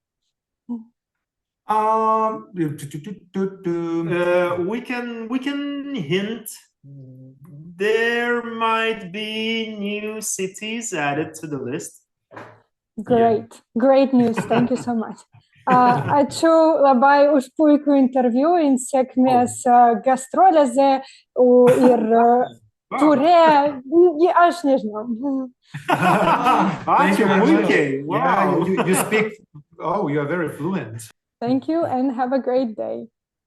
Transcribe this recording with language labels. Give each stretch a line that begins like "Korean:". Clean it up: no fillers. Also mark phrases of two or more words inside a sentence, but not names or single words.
English: We can hint. There might be new cities added to the list. Great news. Thank you so much.
Lithuanian: Ačiū labai už puikų interviu ir sėkmės gastrolėse ir ture, aš nežinau.
English: Thank you very much. Wow. You speak, you are very fluent. Thank you and have a great day.